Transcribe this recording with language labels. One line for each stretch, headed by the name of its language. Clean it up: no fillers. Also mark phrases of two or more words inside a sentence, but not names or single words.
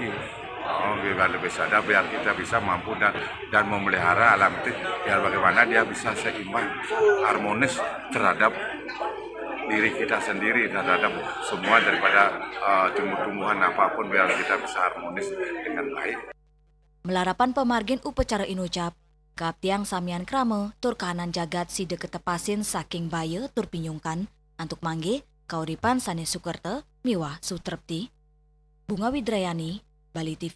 Indonesian: Biar lebih sadar, biar kita bisa mampu dan memelihara alam itu, biar bagaimana dia bisa seimbang, harmonis terhadap diri kita sendiri, terhadap semua daripada tumbuh-tumbuhan apapun, biar kita bisa harmonis dengan baik.
Balinese: Melarapan pemargin upacara inucap, kaptiang samian krame tur kahanan jagat sida ketepasin saking baya tur pinyungkan, antuk mangge kauripan sane Sukerta miwah sutrepti.
Indonesian: Bunga Widrayani, Bali TV.